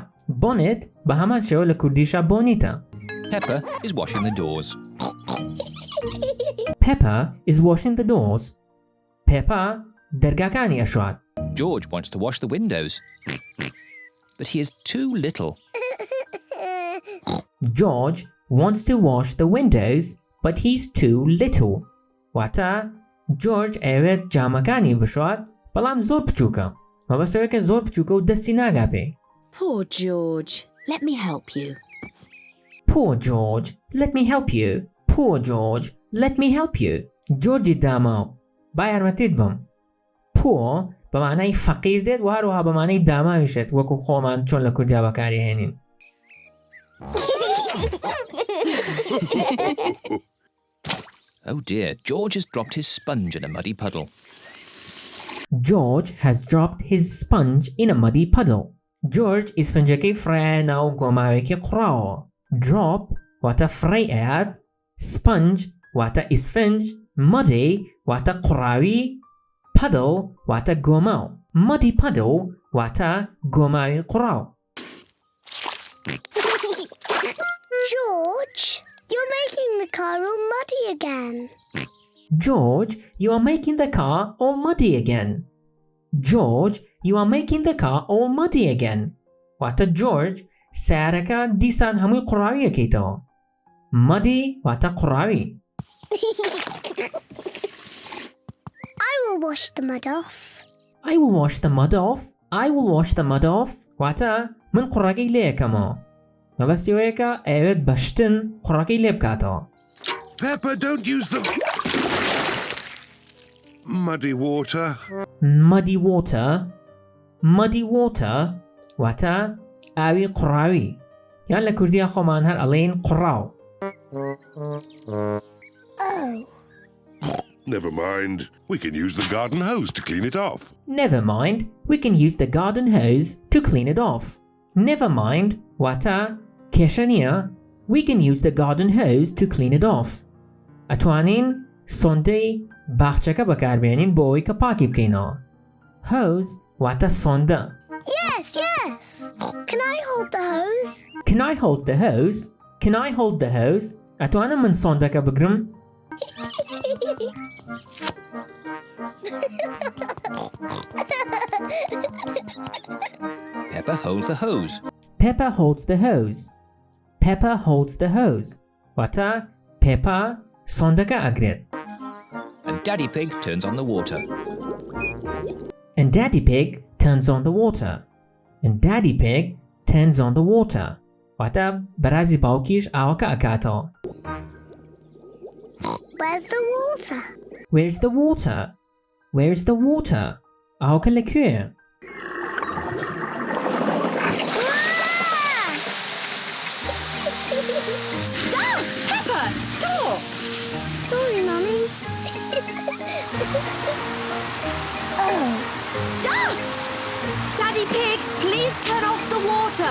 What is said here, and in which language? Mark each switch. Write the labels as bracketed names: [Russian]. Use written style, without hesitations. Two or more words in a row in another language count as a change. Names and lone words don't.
[Central Kurdish] Bonnet بە هەمان شێوە لە کوردیشە بۆنیتە. [English] Pepper is washing the doors. Pepper is washing the doors. [Central Kurdish] Pepper دەرگاکانی ئەشوات. [English] George wants to wash the windows, but he is too little. George wants to wash the windows, but he's too little. [Central Kurdish] واتە جۆرج ئەوێت جامەکانی بشوات بەڵام زۆر بچووکە. مەبەستەوەی کە زۆر بچووکە و دەستی ناگا پێی. [English] Poor George. Let me help you. Poor George, let me help you. Poor George, let me help you. [Central Kurdish] جۆرجی داماو. با یارمەتیت بم. Poor بە مانای فەقیر دێت و هەروەها بە مانای داماویشێت وەکو خۆمان چۆن لە کوردیا بەکاری هێنین. [English] Oh dear, George has dropped his sponge in a muddy puddle. George has dropped his sponge in a muddy puddle. [Central Kurdish] George ئیسفنجەکەی فرایە ناو گۆماوێکی قوڕاوە. Drop واتە فڕی ئەیات. Sponge واتە ئیسفنج. Muddy واتە قوڕاوی. Puddle واتە گۆماو. [English] Muddy puddle [Central Kurdish] واتە گۆماوی قوڕاو. [English] George, you're making the car all muddy again. George, you are making the car all muddy again. George, you are making the car all muddy again. [Central Kurdish] واتە George سیارەکە دیسان هەمووی قوڕاویەکەیتەوە. Muddy واتە قوڕاوی. [English] I will wash the mud off. I will wash the mud off. I will wash the mud off. [Central Kurdish] واتە من قوڕەکەی لێ یەکەمەوە. مەبەستی ئەوەیە ئەوێت بەشتن قوڕەکەی لێ بکاتەوە. [English] Pepper, don't use the muddy water. Muddy water. Muddy water [Central Kurdish] واتە ئاوی قوڕاوی. یان لە کوردیا خۆمان هەر ئەڵێن قوڕاو. [English] Oh. Never mind. We can use the garden hose to clean it off. Never mind. We can use the garden hose to clean it off. Never mind [Central Kurdish] واتە کێشە نییە. [English] We can use the garden hose to clean it off. [Central Kurdish] ئەتوانین سۆندەی باخچەکە بەکاربێنین بۆ ئەوەی کە پاکی بکەینەوە. Hose واتە سۆندە. [English] Yes, yes. Can I hold the hose? Can I hold the hose? Can I hold the hose? [Central Kurdish] ئەتوانم من سۆندەکە بگرم؟ [English] Pepper holds the hose. Pepper holds the hose. Pepper holds the hose. [Central Kurdish] واتە Pepper سۆندەکە ئەگرێت. [English] And Daddy Pig turns on the water. And Daddy Pig turns on the water. And Daddy Pig turns on the water. [Central Kurdish] واتە بەرازی باوکیش ئاوەکە ئەکاتەوە. [English] Where's the water? Where's the water? Where's the water? [Central Kurdish] ئاوەکە لەکوێیە؟ [English] Stop! Pepper, stop! Sorry, Mummy. Oh. Stop! Daddy Pig, please turn off the water.